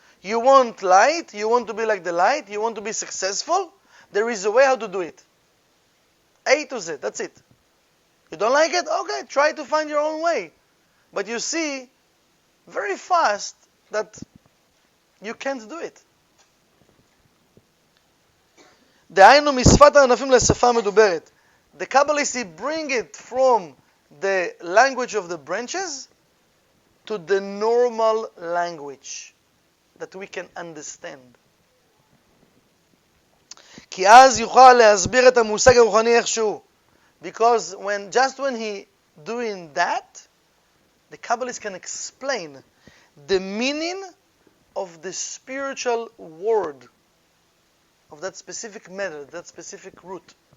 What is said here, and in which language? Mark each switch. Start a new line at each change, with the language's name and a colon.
English: You want light, you want to be like the light, you want to be successful, there is a way how to do it. A to Z, that's it. You don't like it? Okay, try to find your own way. But you see very fast that you can't do it.
Hebrew: דהיינו משפת הענפים לשפה המדוברת.
English: The Kabbalists bring it from the language of the branches to the normal language that we can understand.
Hebrew: כי אז יוכל להסביר את המושג הרוחני איכשהו.
English: Because when he doing that, the Kabbalists can explain the meaning of the spiritual word, of that specific matter, that specific root.